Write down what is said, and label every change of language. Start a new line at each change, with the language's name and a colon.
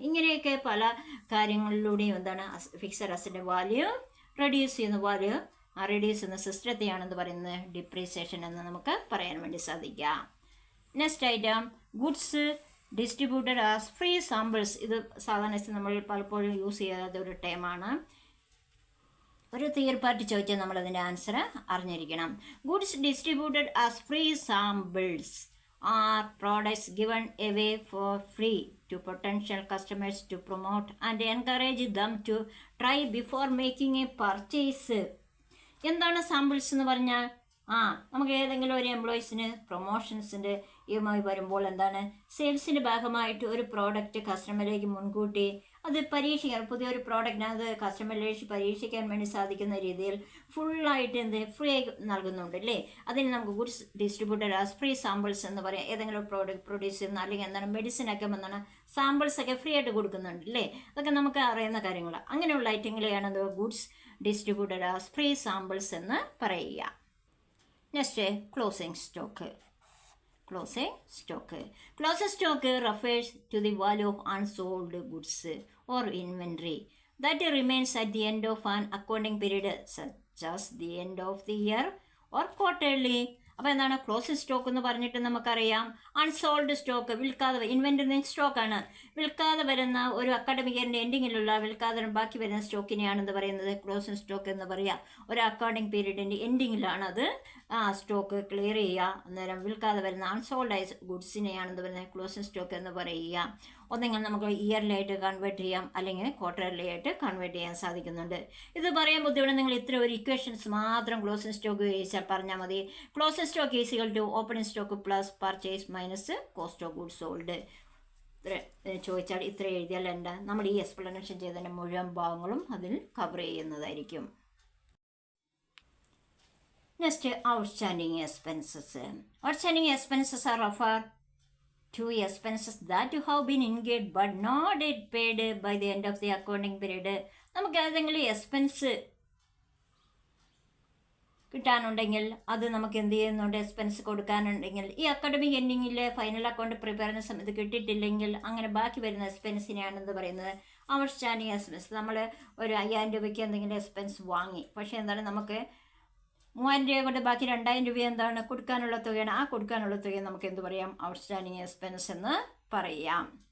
Malayalam: ഇങ്ങനെയൊക്കെ പല കാര്യങ്ങളിലൂടെയും fixed അസറ്റിൻ്റെ value reduce ചെയ്യുന്ന സിസ്റ്റത്തെയാണെന്ന് പറയുന്നത് ഡിപ്രീസിയേഷൻ എന്ന് നമുക്ക് പറയാൻ വേണ്ടി സാധിക്കാം.
English: Next item, goods distributed as free samples.
Malayalam: ഇത് സാധാരണ നമ്മൾ പലപ്പോഴും യൂസ് ചെയ്യാത്ത ഒരു ടേമാണ്. ഒരു തേർഡ് പാർട്ടി ചോദിച്ചാൽ നമ്മളതിൻ്റെ ആൻസർ അറിഞ്ഞിരിക്കണം.
English: Goods distributed as free samples are products given away for free to potential customers to promote and encourage them to try before making a purchase.
Malayalam: എന്താണ് സാമ്പിൾസ് എന്ന് പറഞ്ഞാൽ? നമുക്ക് ഏതെങ്കിലും ഒരു എംപ്ലോയീസിന് പ്രൊമോഷൻസിൻ്റെ ഇതുമായി വരുമ്പോൾ സെയിൽസിൻ്റെ ഭാഗമായിട്ട് ഒരു പ്രോഡക്റ്റ് കസ്റ്റമറിലേക്ക് മുൻകൂട്ടി അത് പരീക്ഷിക്കാൻ, പുതിയൊരു പ്രോഡക്റ്റിന് അത് കസ്റ്റമറിലേക്ക് പരീക്ഷിക്കാൻ വേണ്ടി സാധിക്കുന്ന രീതിയിൽ ഫുള്ളായിട്ട് ഫ്രീ ആയി നൽകുന്നുണ്ട് അല്ലേ? അതിന് നമുക്ക് goods distributed as free samples എന്ന് പറയാം. ഏതെങ്കിലും പ്രോഡക്റ്റ് പ്രൊഡ്യൂസ് ചെയ്യുന്ന അല്ലെങ്കിൽ മെഡിസിനൊക്കെ സാമ്പിൾസൊക്കെ ഫ്രീ ആയിട്ട് കൊടുക്കുന്നുണ്ട് അല്ലേ? അതൊക്കെ നമുക്ക് അറിയുന്ന കാര്യങ്ങളാണ്. അങ്ങനെയുള്ള ഐറ്റങ്ങളെയാണ് goods distributed as free samples എന്ന് പറയുക.
English: Next, closing stock. Closing stock refers to the value of unsold goods or inventory that remains at the end of an accounting period, such as the end of the year or quarterly.
Malayalam: അപ്പോൾ എന്താണ് closing stock എന്ന് പറഞ്ഞിട്ട് നമുക്കറിയാം? Unsold stock, വിൽക്കാതെ, inventory സ്റ്റോക്കാണ്. വിൽക്കാതെ വരുന്ന ഒരു academic ഇയറിൻ്റെ എൻഡിങ്ങിലുള്ള വിൽക്കാതെ ബാക്കി വരുന്ന സ്റ്റോക്കിനെയാണെന്ന് പറയുന്നത് ക്ലോസിംഗ് സ്റ്റോക്ക് എന്ന് പറയുക. ഒരു അക്കൗണ്ടിങ് പീരീഡിൻ്റെ എൻഡിങ്ങിലാണ് അത് സ്റ്റോക്ക് ക്ലിയർ ചെയ്യുക. അന്നേരം വിൽക്കാതെ വരുന്ന അൺസോൾഡ് ആയ ഗുഡ്സിനെയാണെന്ന് പറയുന്നത് ക്ലോസിംഗ് സ്റ്റോക്ക് എന്ന് പറയുക. ഒന്നെങ്കിൽ നമുക്ക് ഇയർലി കൺവേർട്ട് ചെയ്യാം, അല്ലെങ്കിൽ ക്വാർട്ടർലി ആയിട്ട് കൺവേർട്ട് ചെയ്യാൻ സാധിക്കുന്നുണ്ട്. ഇത് പറയാൻ ബുദ്ധിമുട്ട്. നിങ്ങൾ ഇത്ര ഒരു ഇക്വേഷൻസ് മാത്രം ക്ലോസിംഗ് സ്റ്റോക്ക് ചോദിച്ചാൽ പറഞ്ഞാൽ മതി.
English: Closing stock is equal to opening stock plus purchase minus cost of goods sold.
Malayalam: ചോദിച്ചാൽ ഇത്ര എഴുതിയാൽ നമ്മൾ ഈ എക്സ്പ്ലനേഷൻ ചെയ്തതിൻ്റെ മുഴുവൻ ഭാഗങ്ങളും അതിൽ കവർ ചെയ്യുന്നതായിരിക്കും.
English: Next, outstanding expenses. Outstanding expenses are refer to expenses that have been incurred but not yet paid by the end of the accounting period.
Malayalam: നമുക്ക് ഏതെങ്കിലും എക്സ്പെൻസ് കിട്ടാനുണ്ടെങ്കിൽ അത് നമുക്ക് എന്ത് ചെയ്യുന്നുണ്ട്? എക്സ്പെൻസ് കൊടുക്കാനുണ്ടെങ്കിൽ ഈ അക്കാഡമിക് എൻഡിങ്ങിൽ ഫൈനൽ അക്കൗണ്ട് പ്രിപ്പയർ ചെയ്യുന്ന സമയത്ത് കിട്ടിയിട്ടില്ലെങ്കിൽ അങ്ങനെ ബാക്കി വരുന്ന എക്സ്പെൻസിനെയാണെന്ന് പറയുന്നത് ഔട്ട്സ്റ്റാൻഡിങ് എക്സ്പെൻസ്. നമ്മൾ ഒരു 5000 രൂപയ്ക്ക് എന്തെങ്കിലും എക്സ്പെൻസ് വാങ്ങി, പക്ഷേ നമുക്ക് 3000 രൂപ കൊണ്ട് ബാക്കി 2000 രൂപ കൊടുക്കാനുള്ള തുകയാണ്. ആ കൊടുക്കാനുള്ള തുക നമുക്ക് എന്ത് പറയാം? ഔട്ട്സ്റ്റാൻഡിങ് എക്സ്പെൻസ് എന്ന് പറയാം.